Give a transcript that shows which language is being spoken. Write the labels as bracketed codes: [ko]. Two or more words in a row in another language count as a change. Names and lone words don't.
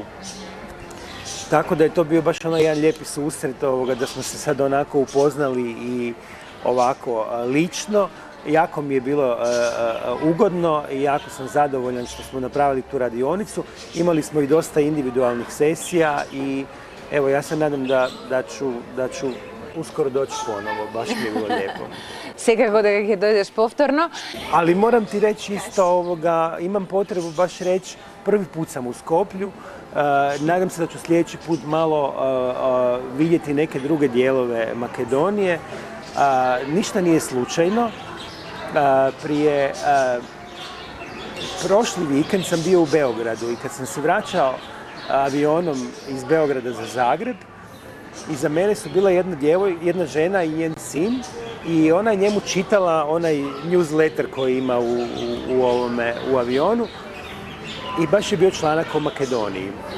[hr] Tako da je to bio baš onaj jedan lijepi susret da smo se sad onako upoznali i ovako lično. Jako mi je bilo ugodno i jako sam zadovoljan što smo napravili tu radionicu. Imali smo i dosta individualnih sesija i evo ja se nadam da ću uskoro doći ponovo, baš mi je bilo lijepo. [mk] Секако дека ќе дојдеш повторно. [hr] Ali moram ti reći isto imam potrebu baš reći, prvi put sam u Skoplju, nadam se da ću sljedeći put malo vidjeti neke druge dijelove Makedonije. Ništa nije slučajno. Prošli vikend sam bio u Beogradu i kad sam se vraćao avionom iz Beograda za Zagreb, iza mene su bila jedna žena i njen sin i ona je njemu čitala onaj newsletter koji ima u avionu i baš je bio članak o Makedoniji.